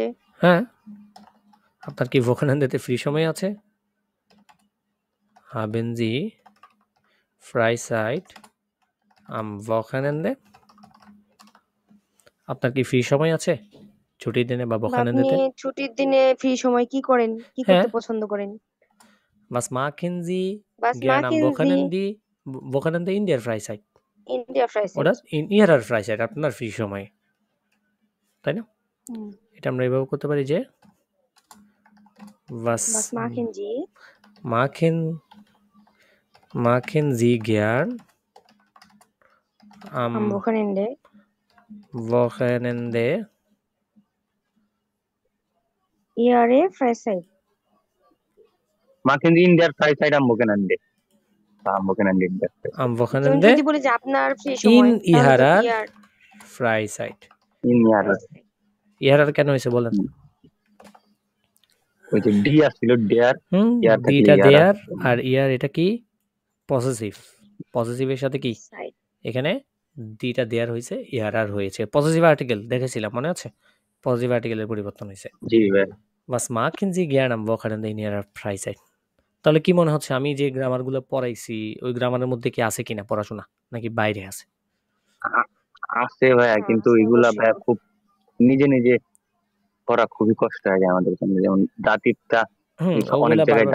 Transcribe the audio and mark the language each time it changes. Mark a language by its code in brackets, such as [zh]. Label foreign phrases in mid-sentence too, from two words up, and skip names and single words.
[bn] হ্যাঁ, আপনার কি Wochenende-তে ফ্রি সময় আছে? [de] Haben Sie Freizeit am Wochenende? [bn] আপনার কি ফ্রি সময় আছে ছুটির দিনে বা বা আপনি Wochenende-তে? ছুটির দিনে ফ্রি সময় কি করেন? কি হ্যাঁ। করতে পছন্দ করেন? [de] Was machen Sie Was gern am machen Sie Wochenende in der Freizeit? in der Oder Freizeit? in Ihrer Freizeit, [bn] আপনার ফ্রি সময়, তাই না? এটা আমরা এভাবে করতে পারি যে [de] Was machen Sie machen Sie gern am am Wochenende Wochenende Ihre Freizeit? Machen Sie in der Freizeit am Wochenende? Am Wochenende in der Freizeit. am [bn] যেমন [de] Wochenende [bn] যদি বলি যে আপনার ফ্রি [de] in [bn] সময় তাহলে তো [de] Ihrer ইয়ার Freizeit। In Ihrer [bn] Ihrer কেন হয়েছে বলেন? ওই যে ডি আসছিল [de] der Ihrer [bn] থাকলে ডিটা ইয়ার দেয়ার আর ইয়ার এটা কি পজিটিভ। পজিটিভের সাথে কি সাইড এখানে ডিটা দেয়ার হয়েছে ইয়ার আর হয়েছে পজিটিভ আর্টিকেল দেখেছিলাম মনে আছে? পজিটিভ আর্টিকেলের পরিবর্তন হয়েছে। জি ভাই। [de] Was machen Sie gern am Wochenende in Ihrer Freizeit? [bn] তাহলে কি মনে হচ্ছে আমি যে গ্রামারগুলো পড়াইছি ওই গ্রামারের মধ্যে কি আছে কিনা পড়াশোনা নাকি বাইরে আছে? আছে ভাইয়া, কিন্তু আছে এগুলা অবশ্যই। ভাইয়া খুব নিজে নিজে করা খুবই কষ্ট হয়ে যায় আমাদের জন্য। যেমন দাতিবটা অনেক ওগুলা জায়গায় বারবার